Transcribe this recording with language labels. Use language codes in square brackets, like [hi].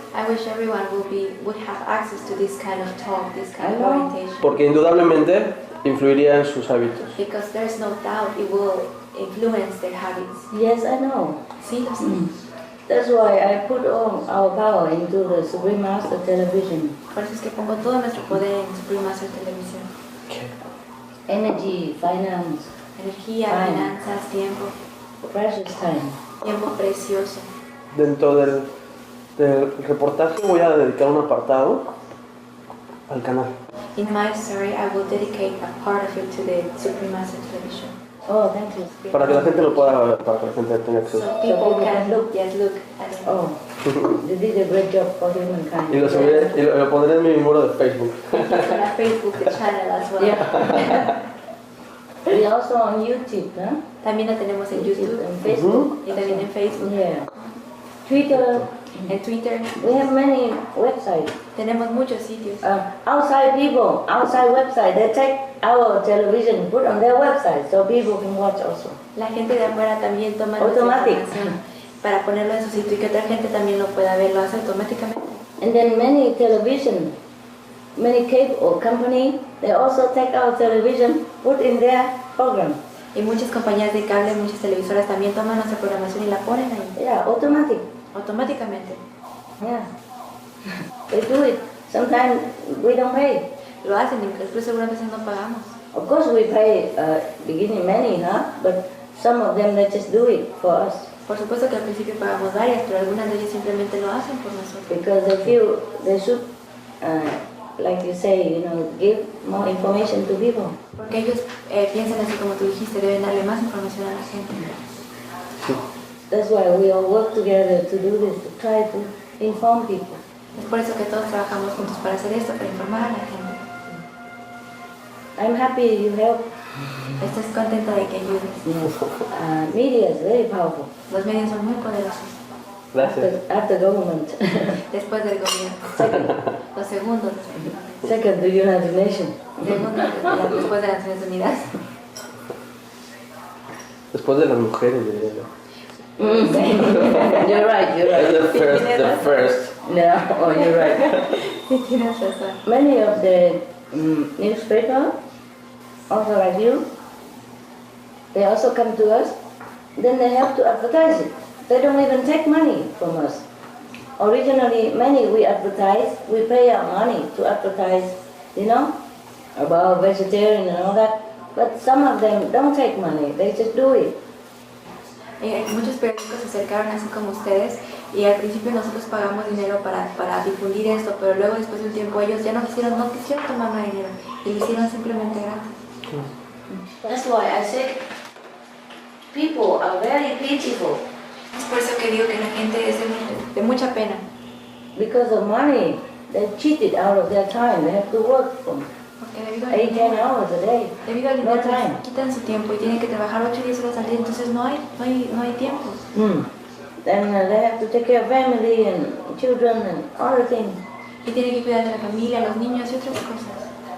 [en] I wish everyone would have access to this kind of talk, this kind of orientation. [es] Porque indudablemente influiría en sus hábitos. [en] Because there's no doubt it will influence their habits. Yes, I know. [es] Sí, lo sé. [en] That's why I put all our power into the Supreme Master Television. [es] Por eso es que pongo todo nuestro poder en Supreme Master Televisión. [en] Energy, finance. [es] Energía, finanzas, tiempo. [en] Precious time. [es] Tiempo precioso. Dentro del reportaje voy a dedicar un apartado al canal. [en] In my story, I will dedicate a part of it to the Supreme Master Television. Oh, thank you. [es] Para que la gente lo pueda ver, para que la gente tenga acceso. [en] So people can look at it. Oh, you did a great job for humankind. [es] Y lo subiré, y lo pondré en mi muro de Facebook. [en] On Facebook, the channel as well. Yeah. We also on YouTube, huh? [es] También la tenemos en YouTube, [en] and Facebook. [es] Y también en Facebook. [en] Yeah. Twitter. [es] En Twitter. [en] We have many websites. [es] Tenemos muchos sitios. [en] Outside people, outside website, they take our television, put on their website, so people can watch also. [es] La gente de afuera también toma [en] Automatic. [es] Para ponerlo en su sitio y que otra gente también lo pueda ver, lo hace automáticamente. [en] And then many television, many cable company, they also take our television, put in their program. [es] Y muchas compañías de cable, muchas televisoras también toman nuestra programación y la ponen ahí. [en] Yeah, automatic. [es] Automáticamente. [en] Yeah. They do it. Sometimes we don't pay. [es] Lo hacen, incluso algunas veces no pagamos. [en] Of course we pay beginning many, but some of them they just do it for us. [es] Por supuesto que al principio pagamos varias, pero algunas de ellas simplemente lo hacen por nosotros. [en] Because they feel they should, like you say, give more information to people. [es] Porque ellos piensan así como tú dijiste, deben darle más información a la gente. [en] That's why we all work together to do this, to try to inform people. [es] Es por eso que todos trabajamos juntos para hacer esto, para informar a la gente. [en] I'm happy you help. [es] Estás contento de que ayudes. [en] Media is very powerful. [es] Los medios son muy poderosos. Gracias. [en] After government. [es] Después del gobierno. [en] Second. [es] Los segundos. [en] Second, the United Nations. [es] Segundo, después de las Naciones Unidas. Después de las mujeres, diría yo. [en] You're right. The first. No, oh, you're right. [es] Sí, tienes razón. [en] Many of the newspaper, also like you, they also come to us, then they have to advertise it. They don't even take money from us. Originally, many we advertise, we pay our money to advertise, about vegetarian and all that. But some of them don't take money, they just do it. [es] Muchos periódicos se acercaron así como ustedes y al principio nosotros pagamos dinero para difundir esto, pero luego después de un tiempo ellos ya no quisieron tomar más dinero y lo hicieron simplemente gratis. [en] That's why I say people are very pitiful. [es] Es por eso que digo que la gente es de mucha pena. [en] Because of money, they're cheated out of their time. They have to work from 8-10 hours a day. [es] Debido al No dinero [en] time. [es] quitan su tiempo y tienen que trabajar 8 o 10 horas al día, entonces no hay tiempo. [en] Then they have to take care of family and children and other things. [es] Y tienen que cuidar de la familia, los niños y otras cosas.